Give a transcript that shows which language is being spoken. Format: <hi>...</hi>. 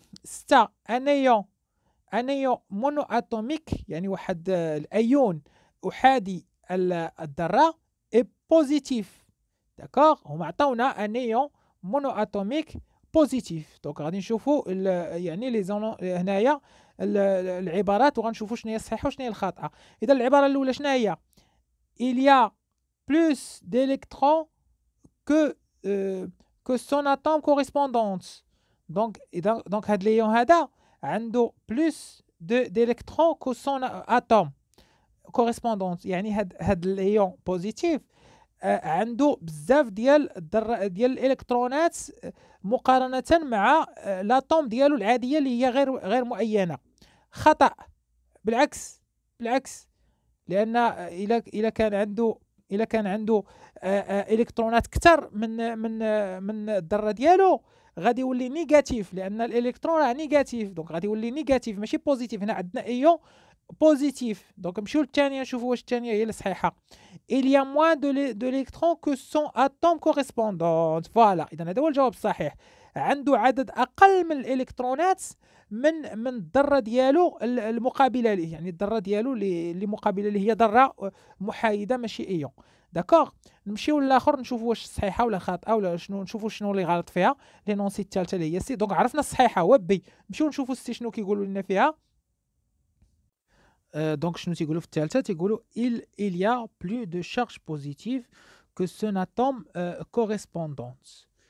<ar>6 انيون مونو اتوميك، يعني واحد الايون احادي الذره اي بوزيتيف. داكوغ، هما عطاونا انيون مونو اتوميك بوزيتيف. دونك غادي نشوفوا يعني لي هنايا العبارات وغنشوفوا شنو هي الصحيحه وشنو هي الخاطئه. اذا العباره الاولى شنو هي؟</ar> <fr>il y a plus d'électrons que que son atome correspondance.</fr> <ar>دونك اذا دونك هاد ليون هذا عنده بلوس</ar> <fr>d'électrons que son atome correspondance،</fr> <ar>يعني هاد الليون بوزيتيف عنده بزاف ديال ديال الالكترونات مقارنه مع لاتوم ديالو العاديه اللي هي غير مؤينه. خطا، بالعكس لان الا كان عنده الكترونات كثر من الذره ديالو غادي يولي نيجاتيف، لان الالكترون راه نيجاتيف، دونك غادي يولي نيجاتيف ماشي بوزيتيف. هنا عندنا ايون بوزيتيف. دونك نمشيو للثانيه نشوفوا واش الثانيه هي الصحيحه.</ar> <fr>il y a moins d'électrons que son atome correspondant.</fr> <ar>فوالا، اذا هذا هو الجواب الصحيح. عنده عدد اقل من الالكترونات من الذره ديالو المقابله ليه، يعني الذره ديالو اللي مقابله ليه هي ذره محايده ماشي ايون. داكوغ، نمشيو للاخر نشوفوا واش صحيحه ولا خاطئه ولا شنو، نشوفوا شنو اللي غلط فيها. لي نونسي الثالثه اللي هي سي. دونك عرفنا الصحيحه هو بي. نمشيو نشوفوا سي شنو كيقولوا لنا فيها. دونك شنو تيقولوا في الثالثه؟ تيقولوا</ar> <fr>il y a plus de charge positive que son atome correspondance.</fr>